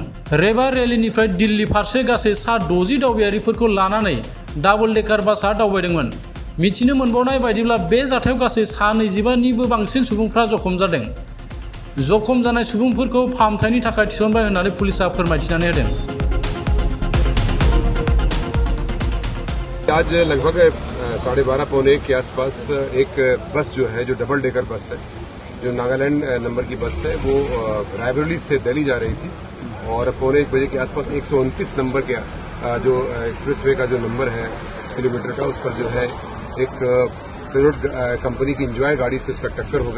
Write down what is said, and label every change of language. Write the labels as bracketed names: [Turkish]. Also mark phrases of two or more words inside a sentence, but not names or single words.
[Bodo] रेवा रेलिनिफ्राय दिल्ली फारसे गासै 60 दावबायारिफोरखौ लानानै डाबल डेकार बासआ दावबायदोंमोन। मिथिनो मोनबावनाय बायदिब्ला बे जाथायाव गासै 125निबो बांसिन सुबुंफ्रा जखम जादों। जखम जानाय सुबुंफोरखौ फाहामथायनि थाखाय थिसनबाय होननानै पुलिसआ फोरमायथिनानै होदों। [Hindi] आज लगभग 12:30 पौने 1 के आसपास एक बस जो है, जो डबल डेकर बस है, जो नागालैंड नंबर की बस है, वो रायबरेली से दिल्ली जा रही थी और पौने 1 बजे के आसपास 129 नंबर के जो एक्सप्रेसवे का जो नंबर है किलोमीटर का, उस पर जो है एक सरोड कंपनी की इंजॉय गाड़ी से उसका टक्कर हो गई।